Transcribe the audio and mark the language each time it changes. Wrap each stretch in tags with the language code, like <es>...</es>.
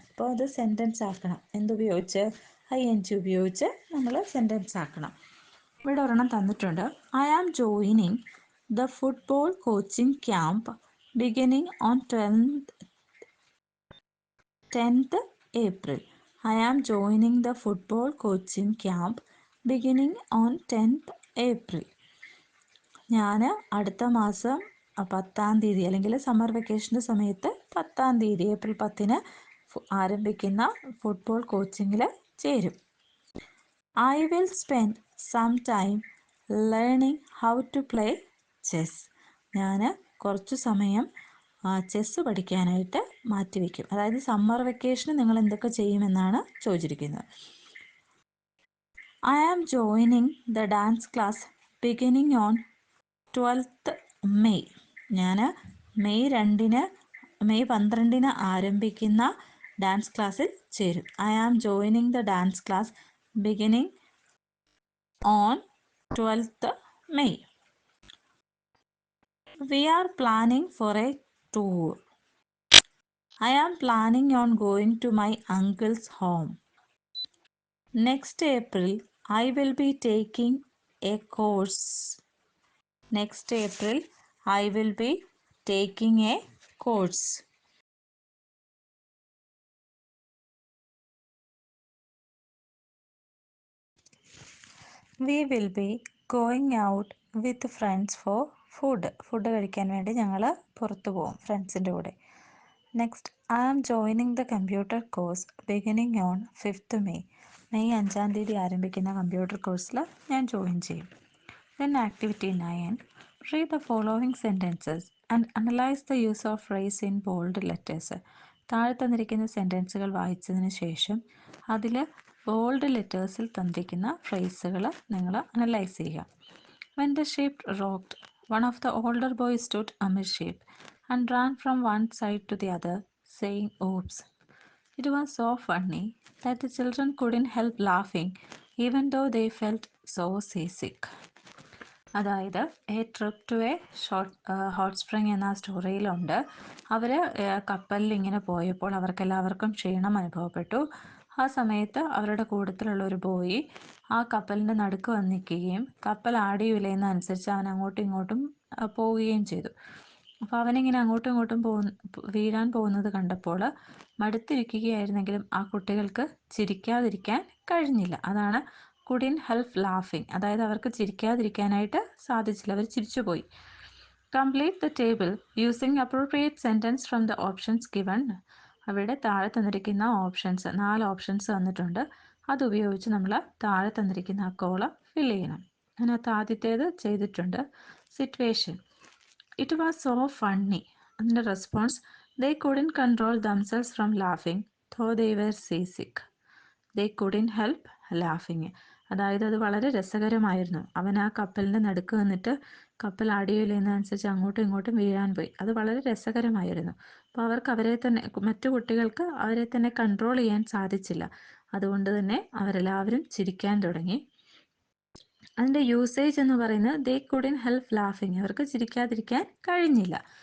<ml>അപ്പോൾ അത് സെൻറ്റൻസ് ആക്കണം. എന്തുപയോഗിച്ച്? ING ഉപയോഗിച്ച് നമ്മൾ സെൻറ്റൻസ് ആക്കണം. ഇവിടെ ഒരെണ്ണം തന്നിട്ടുണ്ട്.</ml> <en>I am joining the football coaching camp beginning on 10th April. I am joining the football coaching camp beginning on 10th April.</en> <ml>ഞാൻ അടുത്ത മാസം 10ാം തീയതി അല്ലെങ്കിൽ സമ്മർ വെക്കേഷൻ്റെ സമയത്ത് 10ാം തീയതി ഏപ്രിൽ 10-ന് ആരംഭിക്കുന്ന ഫുട്ബോൾ കോച്ചിങ്ങിൽ ചേരും.</ml> <en>I will spend some time learning how to play chess.</en> <ml>ഞാൻ കുറച്ചു സമയം ചെസ്സ് പഠിക്കാനായിട്ട് മാറ്റിവെക്കും. അതായത് സമ്മർ വെക്കേഷന് നിങ്ങൾ എന്തൊക്കെ ചെയ്യുമെന്നാണ് ചോദിച്ചിരിക്കുന്നത്.</ml> <en>I am joining the dance class beginning on 12th May.</en> <ml>ഞാൻ മെയ് 12-ന് ആരംഭിക്കുന്ന ഡാൻസ് ക്ലാസ്സിൽ ചേരും.</ml> <en>I am joining the dance class beginning on 12th May. We are planning for a tour. I am planning on going to my uncle's home. Next April, I will be taking a course. Next April, I will be taking a course. We will be going out with friends for food.</en> <ml>Food കഴിക്കാൻ വേണ്ടി ഞങ്ങൾ പുറത്തു പോകും ഫ്രണ്ട്സിൻ്റെ കൂടെ.</ml> <en>Next, I am joining the computer course beginning on 5th May.</en> <ml>May 5-ാം തീയതി ആരംഭിക്കുന്ന computer കോഴ്സിൽ ഞാൻ ജോയിൻ ചെയ്യും.</ml> <en>Then activity 9. Read the following sentences and analyze the use of phrase in bold letters.</en> <ml>താഴെ തന്നിരിക്കുന്ന സെൻറ്റൻസുകൾ വായിച്ചതിന് ശേഷം അതിൽ ബോൾഡ് ലെറ്റേഴ്സിൽ തന്നിരിക്കുന്ന ഫ്രേസുകൾ നിങ്ങൾ അനലൈസ് ചെയ്യുക.</ml> <en>When the ship rocked, one of the older boys stood amidships and ran from one side to the other, saying, "Oops." It was so funny that the children couldn't help laughing, even though they felt so seasick.</en> <ml>അതായത് A trip to A hot spring എന്ന സ്റ്റോറിയിലുണ്ട്. അവർ കപ്പലിൽ ഇങ്ങനെ പോയപ്പോൾ അവർക്കെല്ലാവർക്കും ക്ഷീണം അനുഭവപ്പെട്ടു. ആ സമയത്ത് അവരുടെ കൂട്ടത്തിലുള്ള ഒരു ബോയ് ആ കപ്പലിൻ്റെ നടുക്ക് വന്ന് നിൽക്കുകയും കപ്പൽ ആടിയുലയുന്നതനുസരിച്ച് അവൻ അങ്ങോട്ടും ഇങ്ങോട്ടും പോവുകയും ചെയ്തു. അപ്പോൾ അവനിങ്ങനെ അങ്ങോട്ടും ഇങ്ങോട്ടും വീഴാൻ പോകുന്നത് കണ്ടപ്പോൾ മടുത്തിരിക്കുകയായിരുന്നെങ്കിലും ആ കുട്ടികൾക്ക് ചിരിക്കാതിരിക്കാൻ കഴിഞ്ഞില്ല. അതാണ്</ml> <en>കുഡിൻ help ലാഫിങ്,</en> <ml>അതായത് അവർക്ക് ചിരിക്കാതിരിക്കാനായിട്ട് സാധിച്ചില്ല, അവർ ചിരിച്ചുപോയി.</ml> <en>Complete the table using appropriate sentence from the options given.</en> <ml>അവിടെ താഴെ തന്നിരിക്കുന്ന ഓപ്ഷൻസ് 4 ഓപ്ഷൻസ് തന്നിട്ടുണ്ട്. അതുപയോഗിച്ച് നമ്മൾ താഴെ തന്നിരിക്കുന്ന ആ കോളം ഫിൽ ചെയ്യണം. അതിനകത്ത് ആദ്യത്തേത് ചെയ്തിട്ടുണ്ട്.</ml> <en>Situation: it was so funny.</en> <ml>അതിൻ്റെ response:</ml> <en>They കുഡിൻ control themselves from ലാഫിങ് though they were seasick. They couldn't help laughing.</en> <ml>അതായത് അത് വളരെ രസകരമായിരുന്നു. അവൻ ആ കപ്പലിൻ്റെ നടുക്ക് വന്നിട്ട് കപ്പൽ ആടിയുലയുന്നതനുസരിച്ച് അങ്ങോട്ടും ഇങ്ങോട്ടും വീഴാൻ പോയി. അത് വളരെ രസകരമായിരുന്നു. അപ്പോൾ അവർക്ക് അവരെ തന്നെ, മറ്റു കുട്ടികൾക്ക് അവരെ തന്നെ കൺട്രോൾ ചെയ്യാൻ സാധിച്ചില്ല. അതുകൊണ്ട് തന്നെ അവരെല്ലാവരും ചിരിക്കാൻ തുടങ്ങി. അതിൻ്റെ യൂസേജ് എന്ന് പറയുന്നത്</ml> <en>they കുഡിൻ help ലാഫിങ്,</en> <ml>അവർക്ക് ചിരിക്കാതിരിക്കാൻ കഴിഞ്ഞില്ല.</ml>